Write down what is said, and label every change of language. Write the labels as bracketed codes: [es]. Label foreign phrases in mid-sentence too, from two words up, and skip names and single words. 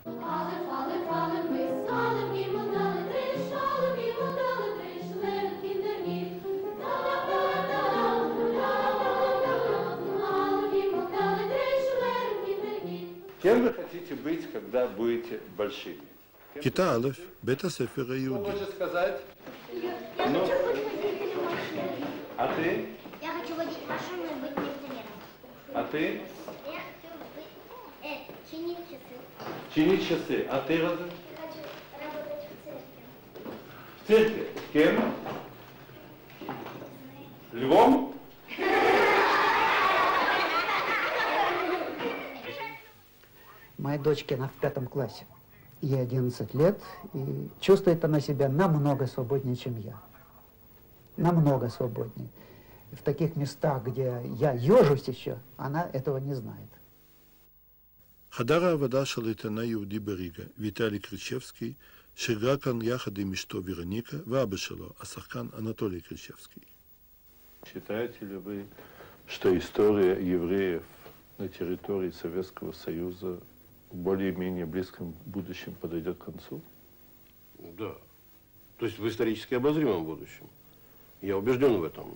[ru] Кем вы хотите быть, когда будете большими? [he] כיתה א', בית הספר היהודי. [ru] Что хочешь сказать? Я хочу быть инженером. А ты? Я хочу водить машину и быть инженером. А ты? Я хочу быть, чинить часы. Чинить часы. А ты, Роза? Я хочу работать в церкви. В церкви? Кем? Львом? дочке, она в 5 классе. Ей 11 лет, и чувствует она себя намного свободнее, чем я. Намного свободнее. В таких местах, где я ежусь еще, она этого не знает. [he] חדר העבודה של עיתונאי יהודי בריגה, ויטלי קריצ'בסקי, שגרה כאן יחד עם אשתו וירוניקה ואבא שלו, השחקן אנטולי קריצ'בסקי. [ru] Считаете ли вы, что история евреев на территории Советского Союза в более-менее близком будущем подойдет к концу? Да. То есть в исторически обозримом будущем. Я убежден в этом.